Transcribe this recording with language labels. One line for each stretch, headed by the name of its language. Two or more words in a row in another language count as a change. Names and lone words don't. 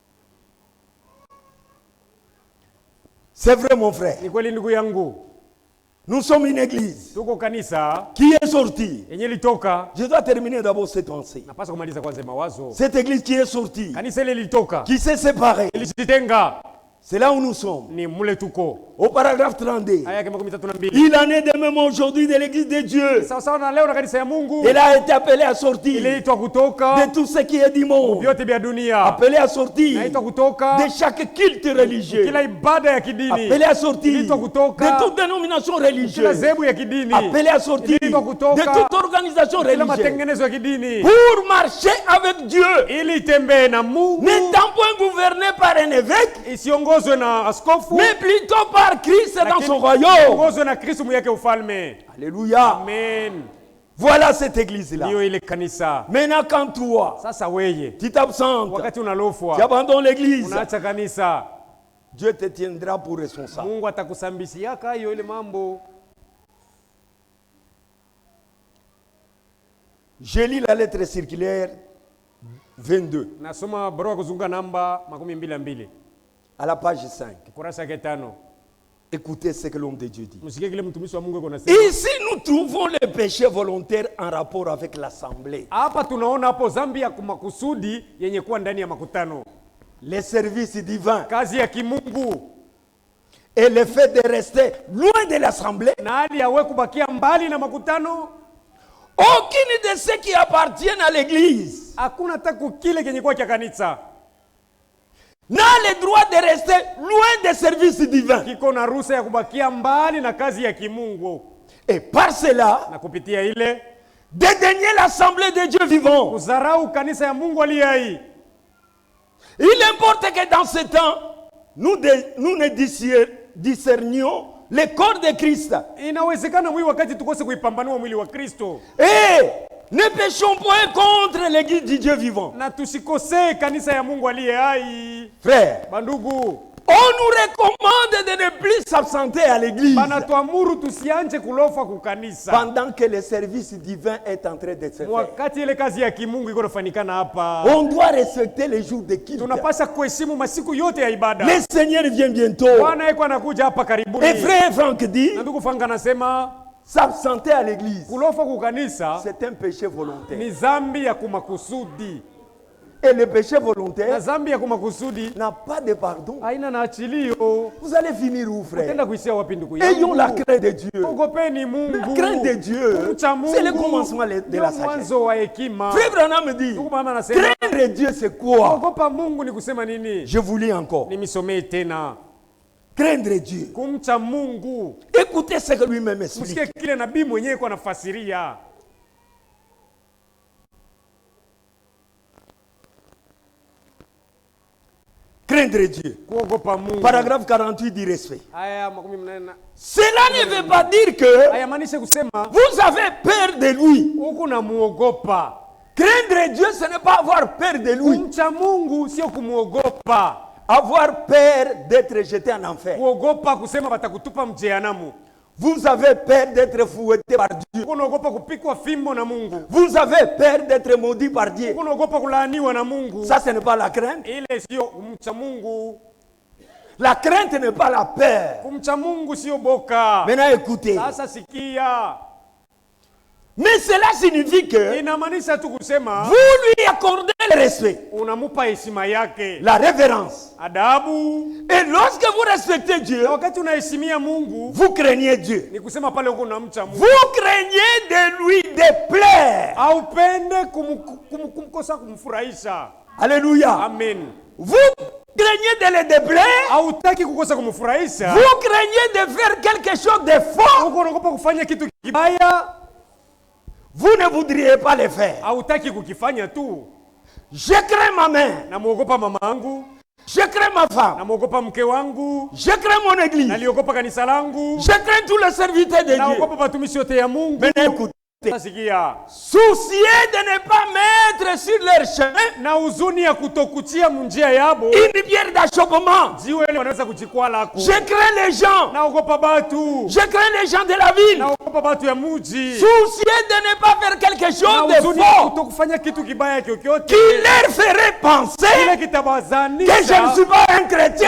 French: C'est vrai, mon frère. Nous sommes une église
Swahili: tuko kanisa
French: qui est sortie.
Swahili: yenye litoka.
French: Je dois terminer d'abord cette pensée.
Swahili: Napaswa kumaliza kwanza mawazo.
French: Cette église qui est sortie,
Swahili: Kanisa ile litoka,
French: qui s'est séparée,
Swahili: ilijitenga.
French: c'est là où nous sommes.
Swahili: Ni mule tuko.
French: Au paragraphe 32.
Swahili: Aya kama 32.
French: Il en est de même aujourd'hui de l'église de Dieu.
Swahili: Sawa sawa na leo na kanisa ya Mungu.
French: Elle a été appelée à sortir
Swahili: Iliitwa kutoka
French: de tout ce qui est du monde.
Swahili: vyote vya dunia.
French: Appelée à sortir
Swahili: Inaitwa kutoka
French: de chaque culte religieux.
Swahili: kila ibada ya kidini.
French: Appelée à sortir
Swahili: Iliitwa kutoka
French: de toute dénomination
Swahili: kila
French: religieuse.
Swahili: zebu ya kidini.
French: Appelée à sortir
Swahili: Iliitwa kutoka
French: de toute organisation
Swahili: kila
French: religieuse.
Swahili: matengenezo ya kidini.
French: Pour marcher avec Dieu.
Swahili: Ili itembee na Mungu.
French: N'étant point gouverné par un évêque,
Swahili: Isiongozwe na askofu,
French: mais plutôt par Christ dans son royaume.
Swahili: ongozwe na Kristo mweke ufalme.
French: Alléluia.
Swahili: Amen.
French: Voilà cette église-là.
Swahili: Ndiyo ile kanisa.
French: Maintenant, quand toi,
Swahili: Sasa weye,
French: tu t'absentes,
Swahili: wakati
French: tu
Swahili: unalofwa,
French: abandonnes l'église,
Swahili: unaacha kanisa,
French: Dieu te tiendra pour responsable.
Swahili: Mungu atakusambisiaka hiyo ile mambo.
French: Je lis la lettre circulaire 22
Swahili: Nasoma barua kuzunguka namba 22
French: à la page 5.
Swahili: kurasa ya 5.
French: Écoutez ce que l'homme de Dieu dit.
Swahili: Msikie kile mtumishi wa Mungu yuko nasema.
French: Ici, nous trouvons le péché volontaire en rapport avec l'assemblée.
Swahili: Hapa tunaona hapo dhambi ya makusudi yenye kuwa ndani ya makutano.
French: Les services divins
Swahili: Kazi ya kimungu
French: et le fait de rester loin de l'assemblée.
Swahili: na hali ya wewe kubakia mbali na makutano.
French: Aucune de ceux qui appartiennent à l'église
Swahili: Hakuna hata kile kenye kuwa cha kanisa
French: n'a le droit de rester loin des services divins.
Swahili: kiko na ruhusa ya kubakia mbali na kazi ya kimungu,
French: Et par cela,
Swahili: na kupitia ile
French: dédaigner l'assemblée de Dieu vivant.
Swahili: kudharau kanisa ya Mungu aliye hai.
French: Il importe que dans ce temps, nous ne discernions le corps de Christ.
Swahili: Inawezekana mwili wakati tukose kuipambanua mwili wa Kristo.
French: Et ne péchons point contre l'église du Dieu vivant.
Swahili: Na tusikosee kanisa ya Mungu aliye hai.
French: Frère,
Swahili: Bandugu,
French: on nous recommande de ne plus s'absenter à l'église
Swahili: banatuamuru tusianje kulofa kukanisa
French: pendant que le service divin est en train de se faire.
Swahili: wakati ile kazi ya kimungu iko nafanikana hapa.
French: On doit respecter les jours de culte.
Swahili: Tunapaswa kuheshimu masiku yote ya ibada.
French: Le Seigneur vient bientôt.
Swahili: Bwana yeye anakuja hapa karibuni.
French: Et frère Franck dit,
Swahili: Na ndugu Frank anasema
French: s'absenter à l'église,
Swahili: kulofa kukanisa
French: c'est un péché volontaire.
Swahili: ni dhambi ya kumakusudi.
French: Et le péché
Swahili: Na
French: volontaire
Swahili: dhambi ya kumakusudi
French: n'a pas de pardon.
Swahili: haina na achilio.
French: Vous allez finir où, frère?
Swahili: Tenda kuishia wapi ndugu
French: Ayons la
Swahili: yangu?
French: crainte de Dieu.
Swahili: Ogopeni Mungu.
French: La crainte de Dieu,
Swahili: Kumcha Mungu
French: c'est le commencement de
Swahili: ndio
French: la sagesse.
Swahili: mwanzo wa hekima.
French: Frère Branham dit,
Swahili: Ndugu mama anasema
French: craindre Dieu, c'est quoi?
Swahili: ogopa Mungu ni kusema nini?
French: Je vous lis encore.
Swahili: Nimisomee tena.
French: Craindre Dieu.
Swahili: Kumcha Mungu.
French: Écoutez ce que lui-même explique.
Swahili: Msikie kile nabii mwenyewe kwa nafasiria.
French: Craindre Dieu.
Swahili: Kuogopa Mungu.
French: Paragraphe 48 du respect.
Swahili: Aya 18.
French: Cela ne veut pas dire que
Swahili: Aya maanisha kusema
French: vous avez peur de lui.
Swahili: huku na muogopa.
French: Craindre Dieu, ce n'est pas avoir peur de lui.
Swahili: Kumcha Mungu sio kumuogopa.
French: Avoir peur d'être jeté en enfer.
Swahili: Kuogopa kusema batakutupa mjehanamu.
French: Vous avez peur d'être fouetté par Dieu.
Swahili: Kunaogopa kupikwa fimbo na Mungu.
French: Vous avez peur d'être maudit par Dieu.
Swahili: Kunaogopa kulaaniwa na Mungu.
French: Ça, ce n'est pas la crainte.
Swahili: Ile sio kumcha Mungu.
French: La crainte n'est pas la peur.
Swahili: Kumcha Mungu sio boka.
French: Maintenant, écoutez.
Swahili: Sasa sikia.
French: Mais cela signifie que
Swahili: Inamaanisha tu kusema
French: vous lui accordez le respect,
Swahili: unamupa heshima yake,
French: la révérence.
Swahili: adabu.
French: Et lorsque vous respectez Dieu,
Swahili: Na wakati unaheshimia Mungu,
French: vous craignez Dieu.
Swahili: ni kusema pale uko unamcha Mungu.
French: Vous craignez de lui déplaire.
Swahili: Haupende kumkosa kumfurahisha.
French: Alléluia.
Swahili: Amen.
French: Vous craignez de le déplaire.
Swahili: Hautaki kukosa kumfurahisha.
French: Vous craignez de faire quelque chose de faux.
Swahili: Uko unaogopa kufanya kitu kibaya.
French: Vous ne voudriez pas le faire.
Swahili: Hautaki kukifanya tu.
French: Je crains ma mère.
Swahili: Namuogopa mama yangu,
French: Je crains ma femme.
Swahili: namuogopa mke wangu,
French: Je crains mon église.
Swahili: naliogopa kanisa langu,
French: Je crains tous les serviteurs de Dieu.
Swahili: naogopa watumishi wote ya Mungu.
French: Maintenant écoute. souciés de ne pas mettre sur leur chemin une pierre d'achoppement. Je crains les gens. Je crains les gens de la ville. Souciés de ne pas faire quelque chose de faux qui leur ferait penser que je ne suis pas un chrétien.